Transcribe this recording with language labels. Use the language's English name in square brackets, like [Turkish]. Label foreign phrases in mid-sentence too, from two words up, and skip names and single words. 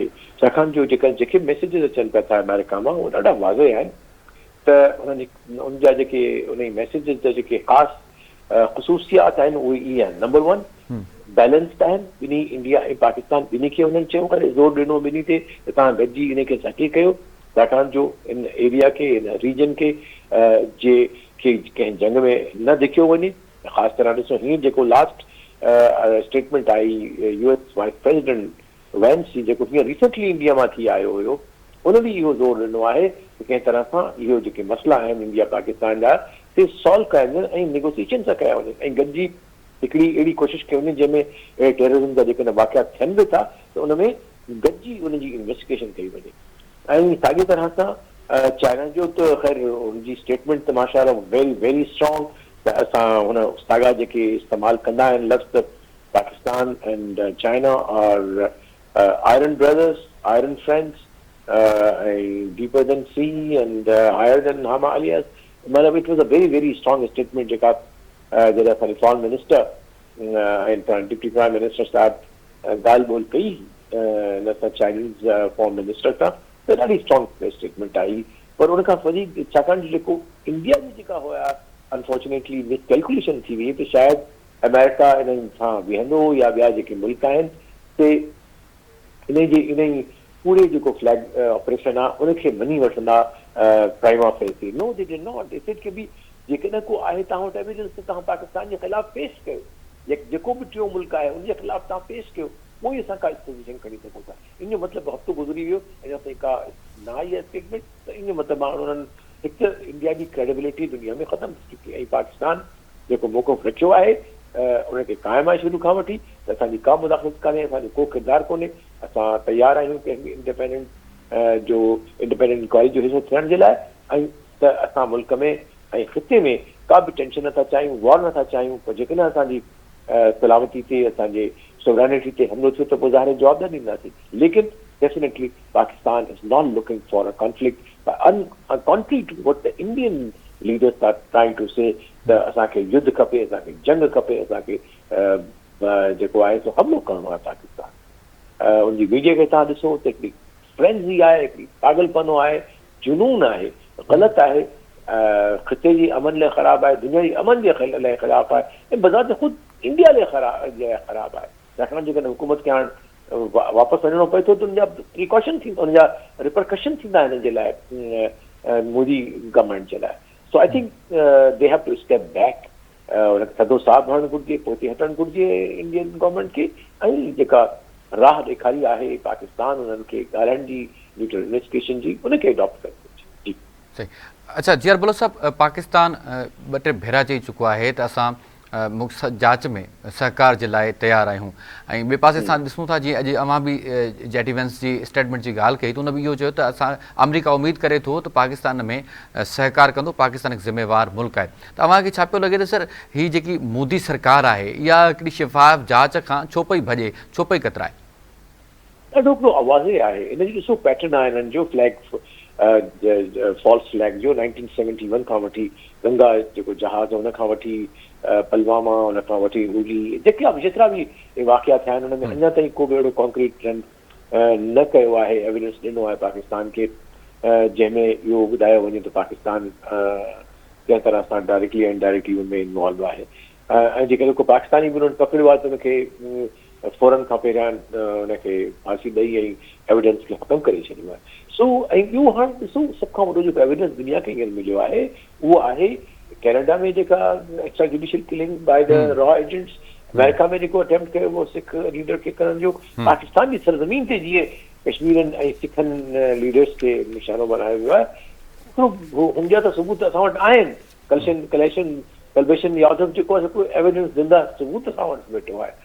[Sindhi] छाकाणि जो जेके मैसेजिस अचनि पिया था अमेरिका मां उहे ॾाढा वाज़े आहिनि त उन जा जेके उन मैसेजिस जा जेके ख़ासि ख़ुसूसियात आहिनि उहे इहे आहिनि। नंबर 1, बैलेंस्ड आहिनि। ॿिन्ही इंडिया ऐं पाकिस्तान ॿिन्ही खे हुननि चयो करे ज़ोर ॾिनो ॿिन्ही ते त तव्हां गॾिजी इन खे सटी कयो, छाकाणि जो इन एरिया खे, इन रीजन खे कंहिं जंग में न धिकियो वञे। ख़ासि तरह ॾिसो, हीअं जेको [English] last statement [Sindhi] आई [English] US vice president [Sindhi] वैंस जी, जेको हीअं रिसेंटली इंडिया मां थी आयो हुयो, उन बि इहो ज़ोर ॾिनो आहे त कंहिं तरह सां इहो जेके मसइला आहिनि इंडिया पाकिस्तान जा से सॉल्व कया वञनि ऐं नेगोसिएशन सां कया वञनि ऐं गॾिजी हिकिड़ी अहिड़ी कोशिशि कई वञे जंहिंमें टेररिज़म जा जेके वाक़िया थियनि बि था त उन में गॾिजी उनजी इन्वेस्टिगेशन कई वञे। ऐं साॻी तरह सां चाइना जो त ख़ैर हुनजी स्टेटमेंट त माशाअल्लाह [English] very very strong, [Sindhi] त असां हुन साॻा जेके इस्तेमालु कंदा आहिनि लफ़्ज़ पाकिस्तान एंड चाइना और [English] iron brothers, iron friends [Sindhi] ऐं [English] deeper than sea and higher than Himalayas, [Sindhi] मतिलबु [English] it was a very very strong statement [Sindhi] जेका जॾहिं असांजे [English] foreign minister [Sindhi] ऐं [English] deputy prime minister [Sindhi] साहिबु ॻाल्हि ॿोल कई हिन सां [English] Chinese foreign minister [Sindhi] सां, त ॾाढी [English] strong statement [Sindhi] आई। पर उनखां वधीक छाकाणि जो जेको इंडिया जी जेका हुया [English] unfortunately miscalculation [Sindhi] थी वई त शायदि अमेरिका इन्हनि सां बीहंदो या ॿिया जेके मुल्क आहिनि ते इन पूरे जेको [English] flag operation [Sindhi] आहे उनखे मञी वठंदा [Latin] prima facie. [English] no they did not, they said [Sindhi] कि बि जेकॾहिं को आहे तव्हां वटि एविडेंस त तव्हां पाकिस्तान जे ख़िलाफ़ु पेश कयो, जेको बि टियों मुल्क आहे उनजे ख़िलाफ़ु तव्हां पेश कयो, पोइ असां का पोज़ीशन खणी सघूं था। इन जो मतिलबु हफ़्तो गुज़री वियो अञा ताईं का न आई आहे स्टेटमेंट, त इन जो मतिलबु आहे उन्हनि हिकु त इंडिया जी क्रेडिबिलिटी दुनिया में ख़तमु थी चुकी ऐं पाकिस्तान जेको मौक़िफ़ रखियो आहे उनखे क़ाइमु आहे शुरू खां वठी त असांजी का मुदाख़लत कान्हे, असांजो को किरदारु कोन्हे, असां तयारु आहियूं कंहिं बि [English] independent inquiry [Sindhi] जो हिसो थियण जे लाइ, ऐं त असां मुल्क में ऐं ख़िते में का बि टेंशन नथा चाहियूं, वॉर नथा चाहियूं। पर जेकॾहिं असांजी सलामती ते, असांजे सोवरेनिटी ते हमलो थियो त पोइ ज़ाहिर जवाब न ॾींदासीं। [English] लेकिन definitely Pakistan is not looking for a conflict, contrary to what the Indian leaders are trying to say [Sindhi] त असांखे युद्ध खपे, असांखे जंग खपे, असांखे जेको आहे सो हमलो करिणो आहे पाकिस्तान। उनजी मीडिया खे तव्हां ॾिसो त हिकिड़ी फ्रेंज़ी आहे, हिकिड़ी पागलपनो आहे, जुनून आहे, ग़लति आहे, ख़िते जी अमन लाइ ख़राबु आहे, दुनिया जी अमन जे लाइ ख़राबु आहे ऐं बज़ात ख़ुदि इंडिया लाइ ख़राबु आहे। छाकाणि जेकॾहिं हुकूमत खे हाणे वापसि वञिणो पए थो त उनजा प्रिकॉशन थींदा, उनजा रिपरकशन थींदा हिन जे लाइ मोदी गवर्नमेंट जे लाइ। [English] so I think they have to step back, [Sindhi] थधो साह भरणु घुरिजे, पोइ हटणु घुरिजे [English] Indian government [Sindhi] खे, ऐं जेका राह ॾेखारी आहे पाकिस्तान उन्हनि खे ॻाल्हाइण जी, [English] neutral investigation [Sindhi] जी, उनखे अडॉप्ट करणु घुरिजे। जी सही। अच्छा जियार बलोच साहब, पाकिस्तान ॿ टे भेरा चई चुको आहे त असां जांच में सहकार जे लाइ तयारु आहियूं, ऐं ॿिए पासे असां ॾिसूं था जीअं अॼु अवां बि जेटी वेंस जी स्टेटमेंट जी ॻाल्हि कई त उन बि इहो चयो त असां अमरीका उमेद करे थो त पाकिस्तान में सहकार कंदो, पाकिस्तान हिकु ज़िम्मेवार मुल्क आहे। त अव्हांखे छा पियो लॻे त सर हीअ जेकी मोदी सरकार आहे इहा हिकिड़ी शिफ़ाफ़ जांच खां छो पई भॼे, छो पई कतराए? ॾाढो हिकिड़ो आवाज़े आहे इनजो। ॾिसो पैटर्न आहे हिननि जो [English] flag false flag [Sindhi] जो 1971 खां वठी, गंगा जेको जहाज़ हुन खां वठी पलवामा, हुन खां वठी हुली, जेतिरा बि वाक़िया थिया आहिनि हुन में अञा ताईं को बि अहिड़ो कॉन्क्रीट न कयो आहे, एविडेंस ॾिनो आहे पाकिस्तान खे जंहिंमें इहो ॿुधायो वञे त पाकिस्तान कंहिं तरह सां डायरेक्टली ऐं इनडायरेक्टली उनमें इन्वॉल्व आहे ऐं जेकॾहिं को पाकिस्तानी बि उन्हनि पकड़ियो आहे त उनखे फौरन खां पहिरियां उनखे फांसी ॾेई ऐं एविडेंस खे ख़तमु करे छॾियो आहे। सो ऐं ॿियो हाणे ॾिसो सभ खां वॾो जेको एविडेंस दुनिया खे हींअर मिलियो आहे उहो आहे कैनेडा में जेका [English] extra judicial killing by the RAW agents, [Sindhi] अमेरिका में जेको अटेम्प्ट कयो उहो [English] Sikh leader [Sindhi] खे करण जो, पाकिस्तान जी सरज़मीन ते जीअं कश्मीरनि ऐं सिखनि लीडर्स खे निशानो बनायो वियो आहे, हुनजा त सबूत असां वटि आहिनि। कलबेशन यादव जेको आहे हिकिड़ो एविडेंस ज़िंदा सबूत असां वटि वेठो आहे।